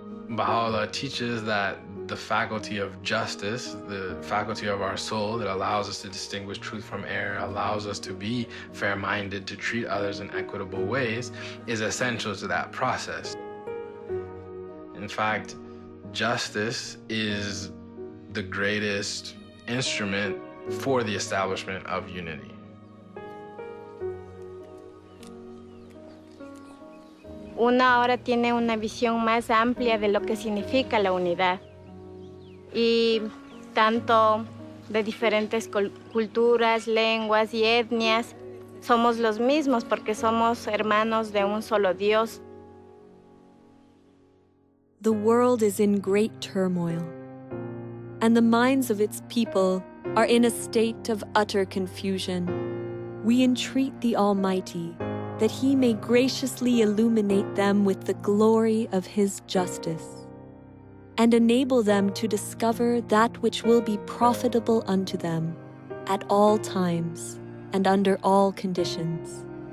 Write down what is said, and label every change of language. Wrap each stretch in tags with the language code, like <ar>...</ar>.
<en>Bahá'u'lláh teaches that the faculty of justice, the faculty of our soul that allows us to distinguish truth from error, allows us to be fair-minded, to treat others in equitable ways, is essential to that process. In fact, justice is the greatest instrument for the establishment of unity.</en> <es>Una ahora tiene una visión más amplia de lo que significa la unidad. Y tanto de diferentes culturas, lenguas y etnias, somos los mismos porque somos hermanos de un solo Dios.</es> <en>The world is in great turmoil, and the minds of its people are in a state of utter confusion. We entreat the Almighty that He may graciously illuminate them with the glory of His justice, and enable them to discover that which will be profitable unto them at all times and under all conditions.</en>